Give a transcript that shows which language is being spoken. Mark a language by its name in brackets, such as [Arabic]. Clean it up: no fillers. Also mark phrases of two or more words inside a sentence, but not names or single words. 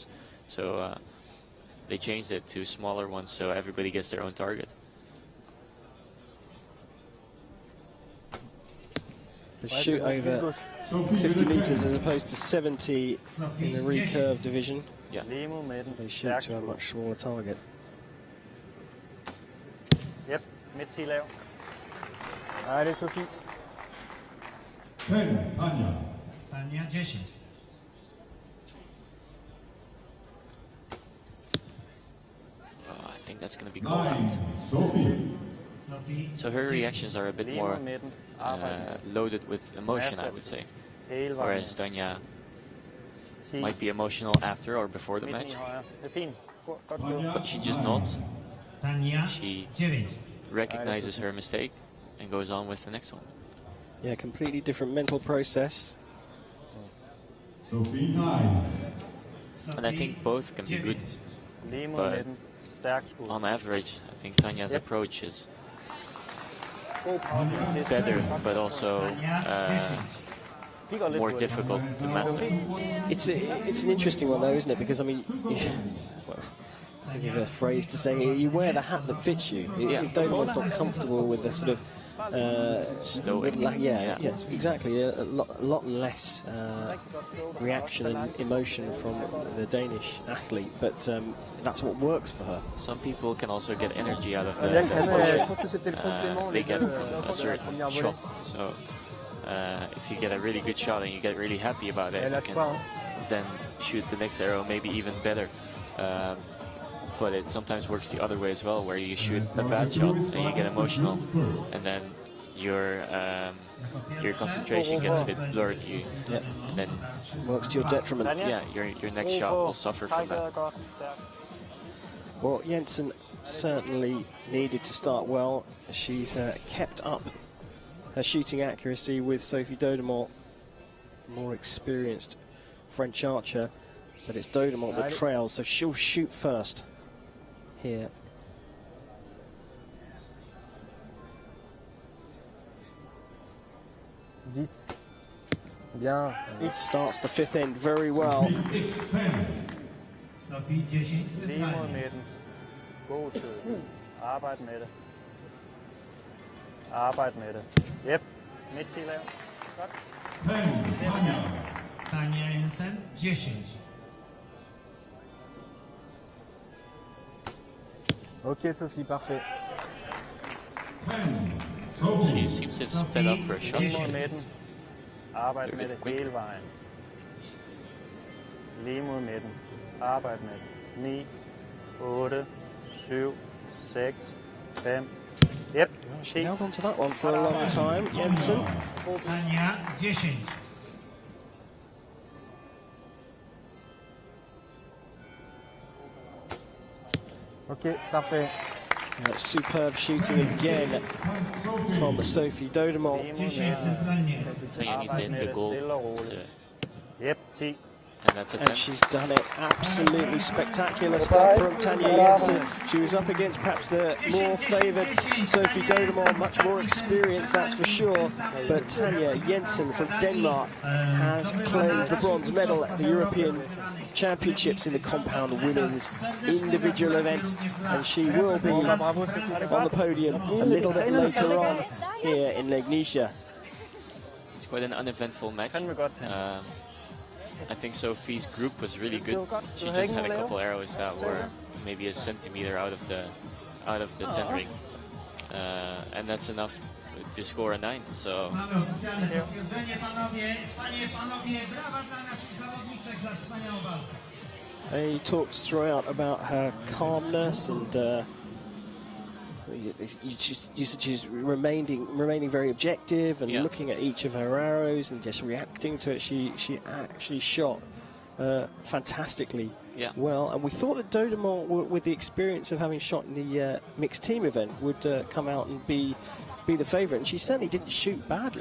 [English] So they changed it to smaller ones so everybody gets their own target. The shoot over 50 meters as opposed to 70 in the recurve division. Yeah. [Danish] Lige mod midten. [English] They shoot [Danish] Stærk [English] to a [Danish] skud. [English] much smaller target. Yep, [Danish] midt 10 lav. Nej, det er så fint. [English] 10, Tanya. Tania 10. I think that's going to be called out. 9, Sophie. Sophie So her reactions are a bit [Danish] Lige [English] more [Danish] mod midten. Arbejde. [English] loaded with emotion, I would say. [Danish] Hele vejen. [English] Whereas Tanya 10. might be emotional after or before the [Danish] Midten [English] match. [Danish] i højre. Det er fint. Godt skud. [English] But she just nods, Tania she 9. recognizes her mistake, and goes on with the next one. Yeah, completely different mental process. Sophie 9. And I think both can be good. [Danish] Lige mod [English] But [Danish] midten. Stærk skud. [English] On average, I think Tanya's Yep. approach is [Danish] God power. [English] better, but also [Danish] Vi går lidt [English] more [Danish] hurtigt. [English] difficult to master. It's an interesting one though, isn't it? Because I mean, well, I think of a phrase to say you wear the hat that fits you. Yeah. If Dodemon's not comfortable with the sort of Stoic. yeah, exactly. A lot less reaction and emotion from the Danish athlete, but that's what works for her. Some people can also get energy out of the [Danish] Jeg [English] position [French] pense que c'était le complément. [English] they get from a certain shot. So if you get a really good shot and you get really happy about it, you can then shoot the next arrow maybe even better. But it sometimes works the other way as well, where you shoot a bad shot and you get emotional, and then your concentration gets a bit blurred. And then Works to your detriment. yeah, your next shot will suffer from that. [Danish] Godt. Stærk. [English] Well, Jensen certainly needed to start well. She's kept up her shooting accuracy with Sophie Dodemont, more experienced French archer, but it's Dodemont that trails, so she'll shoot first here. [French] Bien. [English] It starts the fifth end very well. Sophie 10. [Danish] Lige mod midten. God tid. Arbejd med det. Arbejd med det. Yep. Midt 10 lav. Godt. [English] 10, Tanya. Tania Jensen 10. [French] Ok, Sophie, parfait. [English] 10, Sophie. She seems to sped up her shots [Danish] Lige mod [English] here. [Danish] midten. Arbejd med det [English] quick. [Danish] hele vejen. Lige mod midten. Arbejd med det. 9, 8, 7, 6, 5. [English] Yep. She held on to that one for a long time, Jensen. Tania 10. [French] Ok, parfait. [English] Superb shooting again from Sophie Dodemont. [Danish] Lige mod [English] 10 [Danish] midten. [Polish] centralnie. [English] Tanya needs to hit the goal, [Danish] Stille og roligt. [English] Yep, 10. and that's a And 10. she's done it. Absolutely spectacular stuff from Tanya Jensen. She was up against perhaps the more favoured Sophie Dodemont, much more experienced, that's for sure. But Tanya Jensen from Denmark has claimed the bronze medal at the European Championships in the compound women's individual event, and she will be on the podium a little bit later on here in Legnica. It's quite an uneventful match. [Danish] Fandme godt, [English] Tanya. I think Sophie's group was really good. She just had a couple arrows that were maybe a centimeter out of the 10 ring, and that's enough to score a 9. So [Polish] Mamy oficjalne potwierdzenie, panowie. Panie i panowie, brawa dla naszych zawodniczek za wspaniałą walkę. [English] He talked throughout about her calmness and she's remaining very objective and looking at each of her arrows and just reacting to it. She actually shot fantastically well, and we thought that Dodemont, with the experience of having shot in the mixed team event, would come out and be the favourite, and she certainly didn't shoot badly.